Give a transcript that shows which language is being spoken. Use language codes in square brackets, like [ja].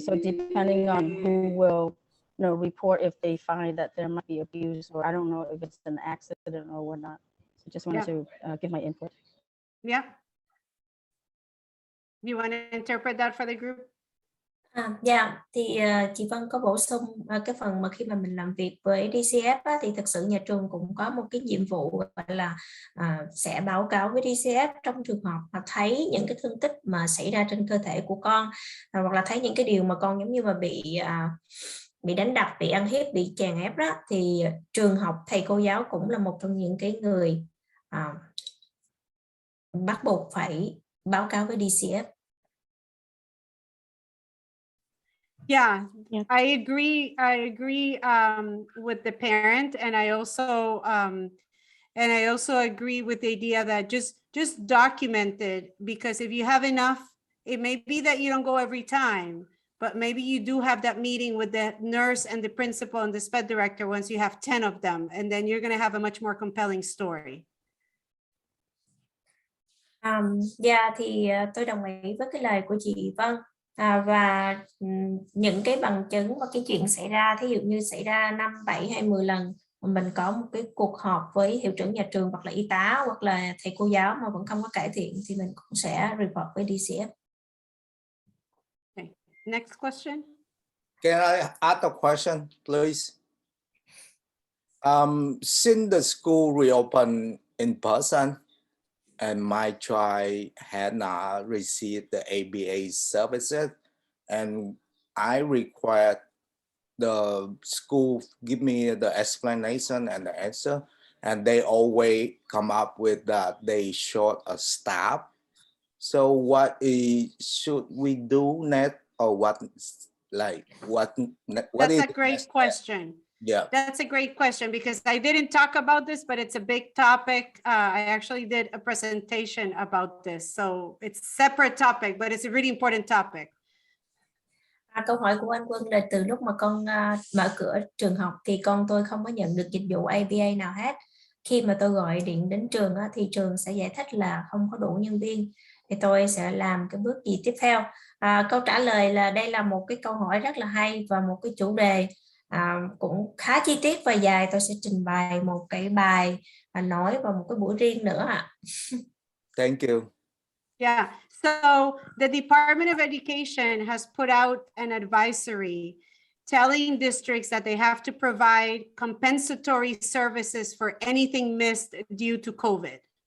[en] So depending on who will, you know, report if they find that there might be abuse, or I don't know if it's an accident or whatnot. So just wanted to give my input. Yeah. You want to interpret that for the group? [vi] Thì chị Vân có bổ sung cái phần mà khi mà mình làm việc với DCF á, thì thực sự nhà trường cũng có một cái nhiệm vụ gọi là sẽ báo cáo với DCF trong trường hợp mà thấy những cái thương tích mà xảy ra trên cơ thể của con, hoặc là thấy những cái điều mà con giống như mà bị đánh đập, bị ăn hiếp, bị chèn ép đó, thì trường học, thầy cô giáo cũng là một trong những cái người bắt buộc phải báo cáo với DCF. [en] Yeah, I agree with the parent, and I also agree with the idea that just document it, because if you have enough, it may be that you don't go every time, but maybe you do have that meeting with the nurse and the principal and the SPED director once you have 10 of them, and then you're going to have a much more compelling story. [vi] Thì tôi đồng ý với cái lời của chị Vân. Và những cái bằng chứng và cái chuyện xảy ra, thí dụ như xảy ra 5, 7 hay 10 lần, mình có một cái cuộc họp với hiệu trưởng nhà trường hoặc là y tá hoặc là thầy cô giáo mà vẫn không có cải thiện, thì mình cũng sẽ report với DCF. [en] Okay. Next question. Can I ask a question, please? Since the school reopened in person, and my child had not received the ABA services, and I required the school give me the explanation and the answer, and they always come up with that they short a staff. So what should we do next, or what That's is a great question. Yeah, that's a great question, because I didn't talk about this, but it's a big topic. I actually did a presentation about this, so it's a separate topic, but it's a really important topic. [vi] Câu hỏi của anh Quân là từ lúc mà con mở cửa trường học thì con tôi không có nhận được dịch vụ ABA nào hết. Khi mà tôi gọi điện đến trường thì trường sẽ giải thích là không có đủ nhân viên. Thì tôi sẽ làm cái bước gì tiếp theo? Câu trả lời là đây là một cái câu hỏi rất là hay và một cái chủ đề cũng khá chi tiết và dài. Tôi sẽ trình bày một cái bài nói vào một cái buổi riêng nữa ạ. [en] Thank you. Yeah, so the Department of Education has put out an advisory telling districts that they have to provide compensatory services for anything missed due to COVID.